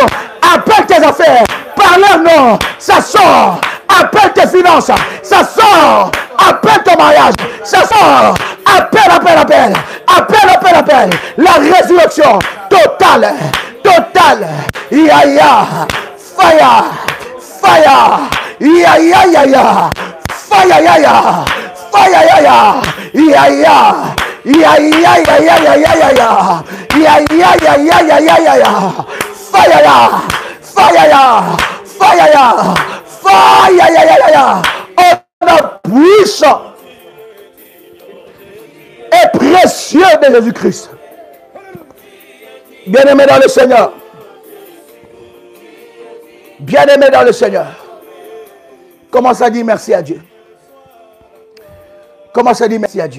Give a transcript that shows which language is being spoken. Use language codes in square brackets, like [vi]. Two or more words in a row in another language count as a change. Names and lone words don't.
[fr] Appelle tes affaires. Par leur nom. Ça sort. Appelle tes finances. Ça sort. Appelle ton mariage. Ça sort. Appelle, appelle, appelle. Appelle, appelle, appelle. La résurrection totale. Totale. Ya ya. Fire. Fire. Ya ya ya ya. Fire ya ya. Fire ya ya. Ya ya. Ya ya ya ya ya ya ya ya. Ya ya ya ya ya ya ya ya. Fire ya. Fire ya. Fire ya. Fire ya ya ya ya. On a puissant et précieux de Jésus-Christ. Bien-aimé dans le Seigneur. Bien-aimé dans le Seigneur. Commence à dire merci à Dieu. Commence à dire merci à Dieu.